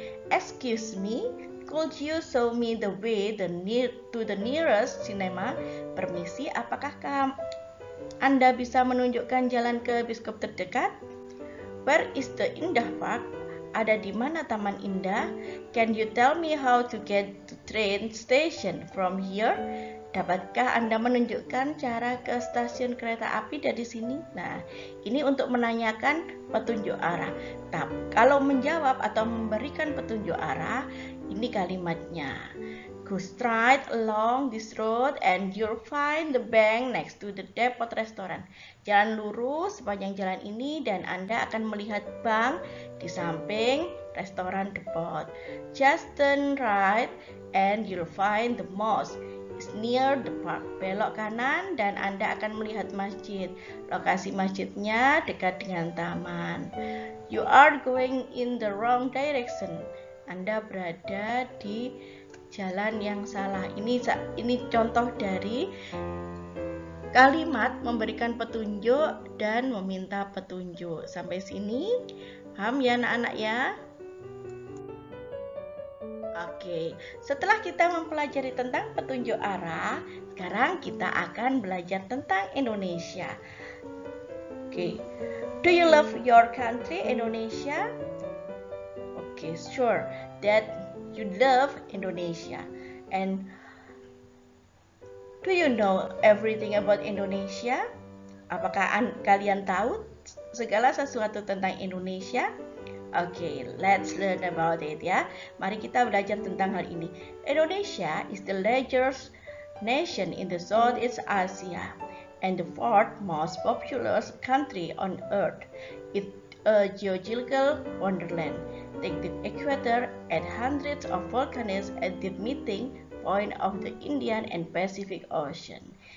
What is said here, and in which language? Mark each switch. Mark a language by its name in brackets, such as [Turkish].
[English] Excuse me, could you show me the way to the nearest cinema? [Indonesian] Permisi, apakah Anda bisa menunjukkan jalan ke bioskop terdekat? [English] Where is the Indah Park? [Indonesian] Ada di mana Taman Indah? [English] Can you tell me how to get to train station from here? [Indonesian] Dapatkah Anda menunjukkan cara ke stasiun kereta api dari sini? Nah, ini untuk menanyakan petunjuk arah. Kalau menjawab atau memberikan petunjuk arah, ini kalimatnya. [English] Go straight along this road and you'll find the bank next to the depot restaurant. [Indonesian] Jalan lurus sepanjang jalan ini dan Anda akan melihat bank di samping restoran depot. [English] Just turn right and you'll find the mosque. It's near the park. [Indonesian] Belok kanan dan Anda akan melihat masjid. Lokasi masjidnya dekat dengan taman. [English] You are going in the wrong direction. [Indonesian] Anda berada di jalan yang salah. Ini contoh dari kalimat memberikan petunjuk dan meminta petunjuk. Sampai sini paham ya anak-anak ya? Oke, setelah kita mempelajari tentang petunjuk arah, sekarang kita akan belajar tentang Indonesia. [English] Oke, do you love your country, Indonesia? Okay, sure that you love Indonesia. And do you know everything about Indonesia? [Indonesian] Apakah kalian tahu segala sesuatu tentang Indonesia? [English] Okay, let's learn about it [Indonesian] ya. Mari kita belajar tentang hal ini. [English] Indonesia is the largest nation in the Southeast Asia and the fourth most populous country on earth. It's a geological wonderland. Take the equator at hundreds of volcanoes at the meeting point of the Indian and Pacific Ocean.